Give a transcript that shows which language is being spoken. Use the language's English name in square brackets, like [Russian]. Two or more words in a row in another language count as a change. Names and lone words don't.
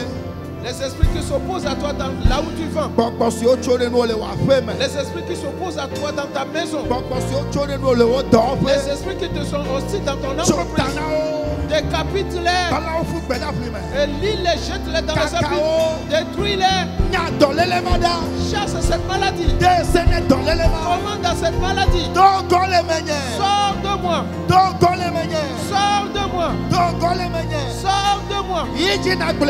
[French] Les esprits qui s'opposent à toi dans là où tu vas. [Ewe] Gbogbo si o tso ɖe nuwo le wo aƒe me. [French] Les esprits qui s'opposent à toi dans ta maison. [Ewe] Gbogbo si o tso ɖe nuwo le wo [French] Les [Ewe] dɔwɔƒe. [French] esprits qui te sont hostiles dans ton [Ewe] Tso [French] entreprise. [Ewe] ta na wo. [French] Décapite-les. [Ewe] Balawo fu gbedafli me. [French] Et lis-les, jette-les dans les abîmes. [Ewe] Kakao. [French] Détruis-les. [Ewe] Nya dɔlele ma da. [French] Chasse cette maladie. [Ewe] De sene dɔlele ma. [French] Commande à cette maladie. [Ewe] Do gɔle me nye. [French] Sors de moi. [Ewe] Do gɔle me nye. [French] Sors [Ewe] togole menye. [French] Sors de moi. [Ewe] Yijinagle.